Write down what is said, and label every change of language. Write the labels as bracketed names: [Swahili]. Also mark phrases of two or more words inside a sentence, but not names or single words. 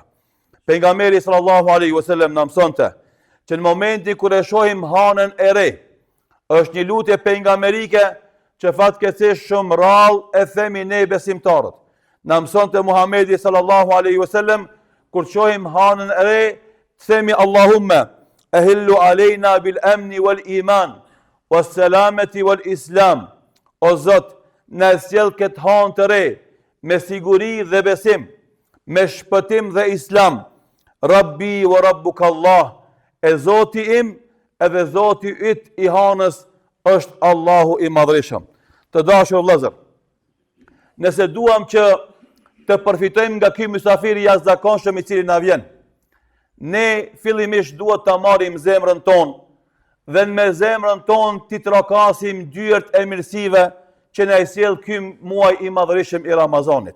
[Albanian] Pejgamberi [Arabic] صلى الله عليه وسلم [Albanian] na mësonte që në momentin kur e shohim hanën e re, është një lutje pejgamberike që fatkeqësisht shumë rrallë e themi ne besimtarët. Na mësonte Muhamedi [Arabic] صلى الله عليه وسلم [Albanian] kur shohim hanën e re, themi [Arabic] اللهم أهله علينا بالأمن والإيمان والسلامة والإسلام. [Albanian] O Zot, na sjell këtë hanë të re me siguri dhe besim, me shpëtim dhe islam. [Arabic] ربي وربك الله, [Albanian] e Zoti im edhe Zoti yt i hanës është Allahu i madhreshëm. Të dashur vëllezër, nëse duam që të përfitojmë nga ky mysafir i jashtëzakonshëm i cili na vjen, ne fillimisht duhet ta marrim zemrën tonë dhe me zemrën tonë t'i trokasim dyert e mirësive që na i sjell ky muaj i madhërisëm i Ramazanit.